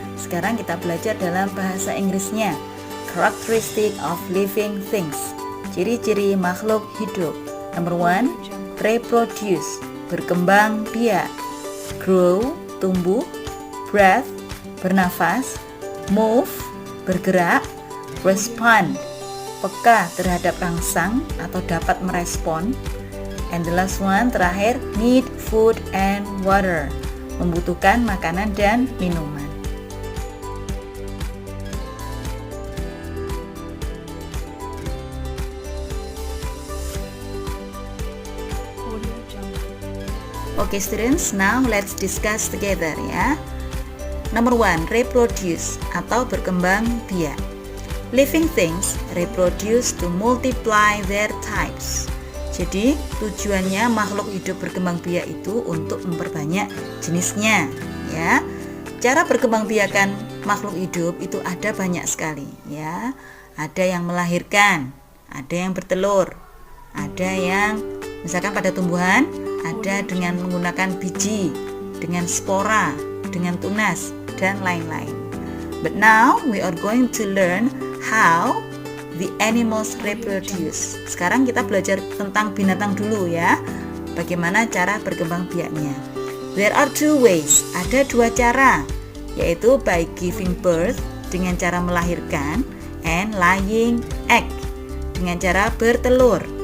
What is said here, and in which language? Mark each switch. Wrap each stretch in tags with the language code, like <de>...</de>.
<id>Sekarang kita belajar dalam bahasa Inggrisnya.</id> <en>Characteristic of living things.</en> <id>Ciri-ciri makhluk hidup.</id> <en>Number 1, reproduce,</en> <id>berkembang biak.</id> <en>Grow,</en> <id>tumbuh.</id> <en>Breath,</en> <id>bernafas.</id> <en>Move,</en> <id>bergerak.</id> <en>Respond,</en> <id>peka terhadap rangsang atau dapat merespon.</id> <en>And the last one,</en> <id>terakhir,</id> <en>need food and water,</en> <id>membutuhkan makanan dan minuman. Audio Jungle.</id> <en>Okay students, now let's discuss together ya. Number 1, reproduce</en> <id>atau berkembang biak.</id> <en>Living things reproduce to multiply their types.</en> <id>Jadi tujuannya makhluk hidup berkembang biak itu untuk memperbanyak jenisnya ya. Cara berkembang biakan makhluk hidup itu ada banyak sekali ya. Ada yang melahirkan, ada yang bertelur, ada yang misalkan pada tumbuhan ada dengan menggunakan biji, dengan spora, dengan tunas dan lain-lain.</id> <en>But now we are going to learn how the animals reproduce.</en> <id>Sekarang kita belajar tentang binatang dulu ya. Bagaimana cara berkembang biaknya.</id> <en>There are 2 ways.</en> <id>Ada 2 cara, yaitu</id> <en>by giving birth,</en> <id>dengan cara melahirkan,</id> <en>and laying egg,</en> <id>dengan cara bertelur.</id>